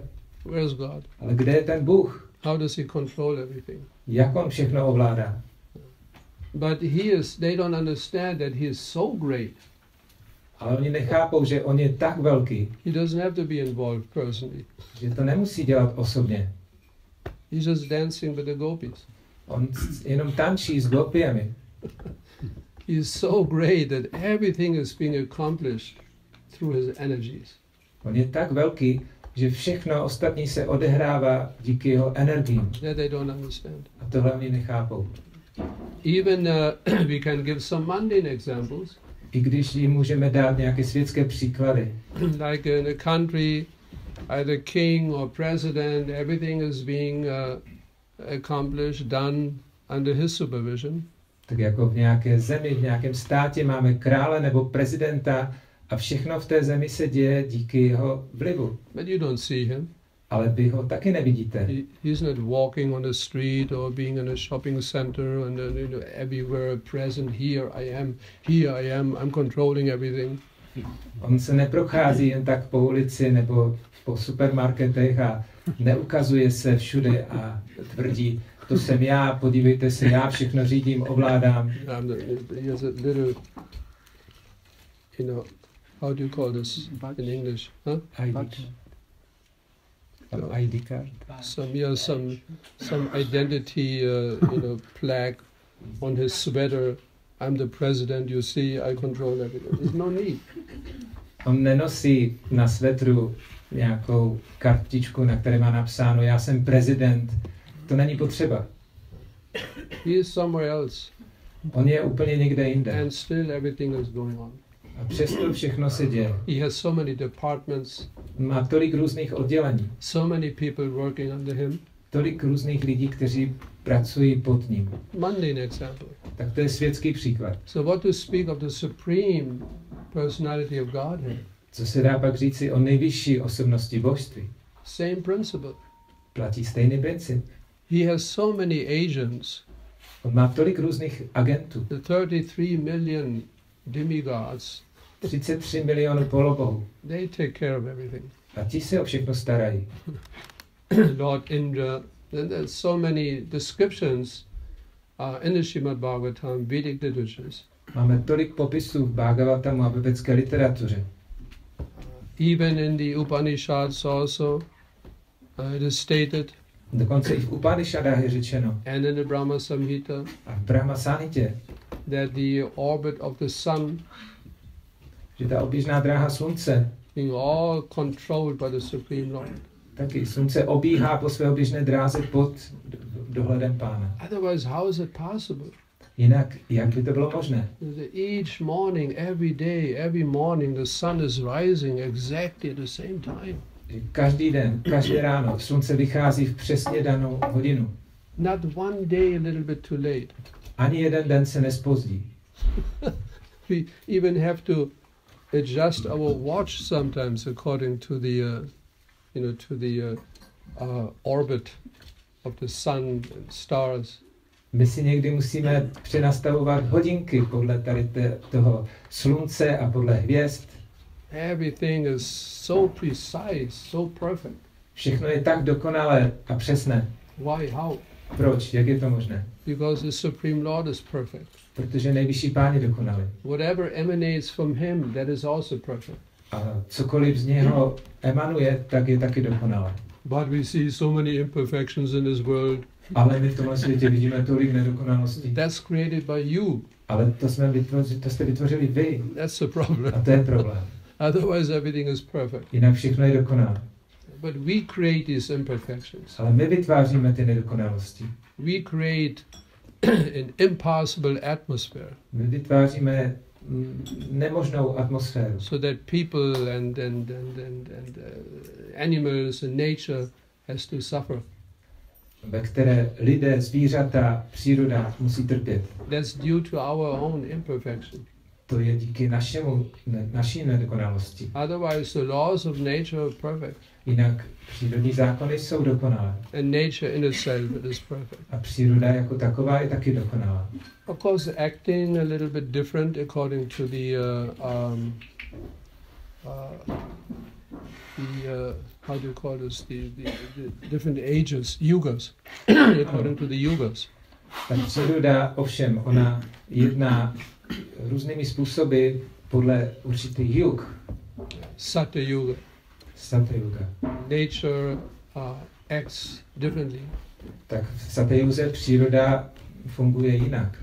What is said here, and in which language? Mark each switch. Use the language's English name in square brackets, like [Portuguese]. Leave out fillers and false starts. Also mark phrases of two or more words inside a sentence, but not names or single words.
[English] Where's God? [Czech] Ale kde je ten Bůh? [English] How does he control everything? [Czech] Jak on všechno ovládá? [English] But they don't understand that he is so great. [Czech] Ale oni nechápou, že on je tak velký, [English] He doesn't have to be involved personally. [Czech] že to nemusí dělat osobně. [English] He's just dancing with the gopis. [Czech] On jenom tančí s gopiemi. [English] He is so great that everything is being accomplished through his energies. [Czech] On je tak velký, že všechno ostatní se odehrává díky jeho energiím. [English] That they don't understand. [Czech] A tohle oni nechápou. [English] Even we can give some mundane examples. [Czech] I když jim můžeme dát nějaké světské příklady. [English] Like in a country, either king or president, everything is being accomplished, done under his supervision. [Czech] Tak jako v nějaké zemi, v nějakém státě máme krále nebo prezidenta a všechno v té zemi se děje díky jeho vlivu. [English] But you don't see him. [Czech] Ale vy ho taky nevidíte. [English] He's not walking on the street or being in a shopping center and everywhere present. Here I am, I'm controlling everything. [Czech] On se neprochází jen tak po ulici nebo po supermarketech a neukazuje se všude a tvrdí, to jsem já, podívejte se, já všechno řídím, ovládám. [English] He has a little, how do you call this in English? Huh? ID card. Some identity, plaque on his sweater. I'm the president, you see, I control everything. There's no need. [Czech] On nenosí na svetru nějakou kartičku, na které má napsáno, já jsem prezident. To není potřeba. [English] He is somewhere else. [Czech] On je úplně někde jinde. [English] And still everything is going on. [Czech] A přesto všechno se děje. [English] He has so many departments. [Czech] Má tolik různých oddělení. [English] So many people working under him. [Czech] Tolik různých lidí, kteří pracují pod ním. [English] Mundane example. [Czech] Tak to je světský příklad. [English] So what to speak of the supreme personality of Godhead? [Czech] Co se dá pak říci o nejvyšší osobnosti božství? [English] Same principle. [Czech] Platí stejný princip. [English] He has so many agents. [Czech] On má tolik různých agentů. [English] The 33 million demigods. [Czech] 33 milionů polobohů. [English] They take care of everything. [Czech] A ti se o všechno starají. [English] Lord Indra, and there's so many descriptions in the Srimad Bhagavatam, Vedic literatures. [Czech] Máme tolik popisů v Bhagavatamu a ve védské literatuře. [English] Even in the Upanishads also, it is stated. [Czech] Dokonce i v Upanishadách je řečeno. [English] And in the Brahma Samhita. [Czech] A v Brahma Samhitě. [English] That the orbit of the sun. [Czech] Že ta oběžná dráha slunce. [English] Being all controlled by the Supreme Lord. [Czech] Taky slunce obíhá po své oběžné dráze pod dohledem Pána. [English] Otherwise, how is it possible? [Czech] Jinak, jak by to bylo možné? [English] Each morning, every morning, the sun is rising exactly at the same time. [Czech] Každý den, každé ráno, slunce vychází v přesně danou hodinu. [English] Not one day a little bit too late. [Czech] Ani jeden den se nezpozdí. [English] We even have to adjust our watch sometimes according to the, orbit of the sun and stars. [Czech] My si někdy musíme přenastavovat hodinky podle tady toho slunce a podle hvězd. [English] Everything is so precise, so perfect. [Czech] Všechno je tak dokonalé a přesné. [English] Why? How? [Czech] Proč? Jak je to možné? [English] Because the Supreme Lord is perfect. [Czech] Protože nejvyšší Pán je dokonalý. [English] Whatever emanates from him, that is also perfect. [Czech] A cokoliv z něho emanuje, tak je taky dokonalé. [English] But we see so many imperfections in this world. [Czech] Ale my v tomhle světě vidíme tolik nedokonalostí. [English] That's created by you. [Czech] Ale to jste vytvořili vy. [English] That's the problem. [Czech] A to je problém. [English] Otherwise everything is perfect. [Czech] Jinak všechno je dokonalé. [English] But we create these imperfections. [Czech] Ale my vytváříme ty nedokonalosti. [English] We create an impossible atmosphere. [Czech] My vytváříme nemožnou atmosféru. [English] So that people and animals and nature has to suffer. [Czech] Ve které lidé, zvířata, příroda musí trpět. [English] That's due to our own imperfection. [Czech] To je díky naší nedokonalosti. [English] Otherwise, the laws of nature are perfect. [Czech] Jinak přírodní zákony jsou dokonalé. [English] And nature in itself is perfect. [Czech] A příroda jako taková je taky dokonalá. [English] Of course, acting a little bit different according to the how do you call this? The different ages, yugas, according to the yugas. [Czech] Ta příroda, ovšem, ona jedná různými způsoby podle určitých yug. Satya yuga. Satya yuga. [English] Nature acts differently. [Czech] Tak v Satya yuze příroda funguje jinak.